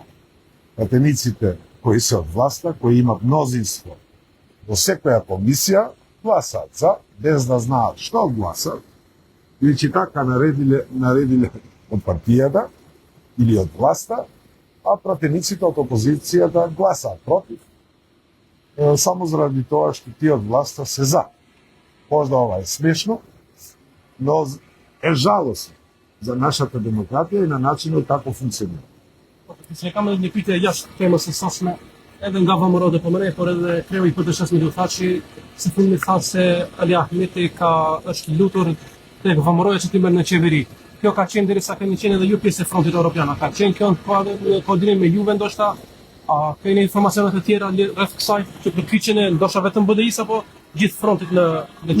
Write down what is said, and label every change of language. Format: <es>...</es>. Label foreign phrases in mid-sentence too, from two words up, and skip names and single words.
<mk>Пратениците кои се од власта, кои имат мнозинство во секоја комисија, гласаат за, без да знаат што гласаат, бидејќи така наредиле од партијата или од власта, а пратениците од опозицијата гласаат против, само заради тоа што тие од власта се за. Можда ова е смешно, но е жалосно за нашата демократија и на начинот како функционира.</mk> <sq>Se kam një pyetje jashtë temës së sasme, edhe nga VMRO dhe PMR, por edhe kreu i PD-s Milu Thaçi, së fundmi tha se Ali Ahmeti është lutur tek VMRO-ja që t'i merr në qeveri. Kjo ka qenë derisa kemi qenë edhe ju pjesë e frontit evropian. Ka qenë kjo në koordinim me Juve ndoshta, a keni informacione të tjera rreth kësaj që përkyçjen e ndoshta vetëm BDI-s apo gjithë frontit në qeveri?</sq>